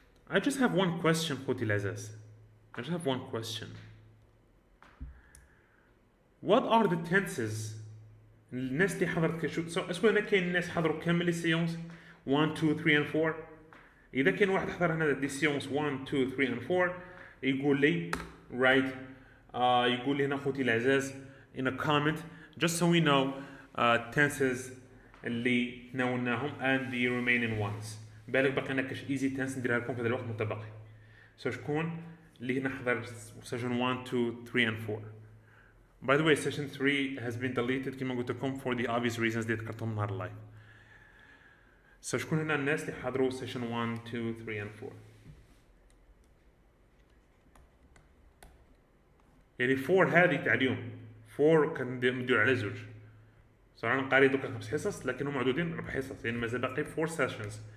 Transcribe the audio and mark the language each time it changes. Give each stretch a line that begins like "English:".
English: I just have one question
Arabic: خوتي العزاز.
English: I just have one question. What are the tenses
Arabic: الناس اللي حضرت كشوت؟ اسكو هنا كاين ناس حضروا كامل لي سيونس 1 2 3 and 4. اذا كاين واحد حضر هنا دي سيونس 1 2 3 and 4 يقول لي right يقول لي هنا خوتي العزاز
English: in a comment just so we know tenses
Arabic: اللي تناولناهم
English: and the remaining ones.
Arabic: بالك باقي لنا كاش easy tense نديرها لكم في هذا الوقت متبقي. شكون اللي هنا حضر session 1 2 3 and 4.
English: By the way, session 3 has been deleted
Arabic: كما قلت لكم
English: for the obvious reasons
Arabic: اللي ذكرتهم نهار اللايف. شكون هنا الناس اللي حضروا session 1 2 3 and 4. يعني 4 هذه تاع اليوم. 4 كندير على زوج. صراحة أنا قاري دوكا 5 حصص لكن هم معدودين 4 حصص، يعني مازال باقي 4 sessions.